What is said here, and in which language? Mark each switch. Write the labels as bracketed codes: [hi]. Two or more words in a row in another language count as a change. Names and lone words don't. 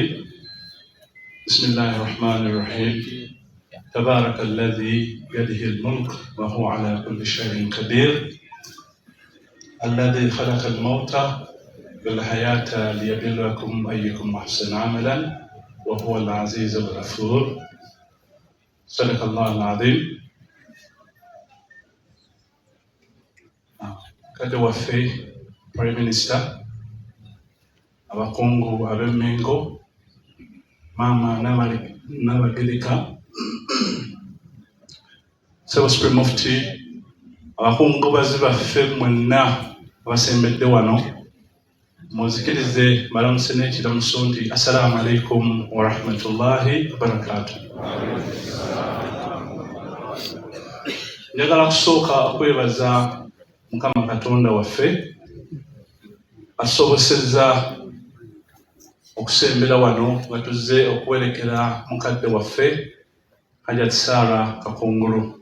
[ar] بسم الله الرحمن الرحيم. تبارك الذي بيده الملك وهو على كل شيء قدير. الذي خلق الموت والحياة ليبلوكم أيكم أحسن عملا وهو العزيز الغفور. صدق الله العظيم. [lg] Kati waffe [en] Prime Minister, [lg] abakungu ab'Emmengo, Maama Nabagirika, Ssebo Supreme Mufti, abakungubazi baffe mwenna abasembedde wano, munzikirize balamuse n'ekiramuso nti [ar] السلام عليكم ورحمة الله وبركاته. [lg] Njagala kusooka okwebaza Mukama Katonda waffe asobosezza okusembera wano nga tuzze okuwerekera mukadde waffe Hajjati Sarah Kakungulu.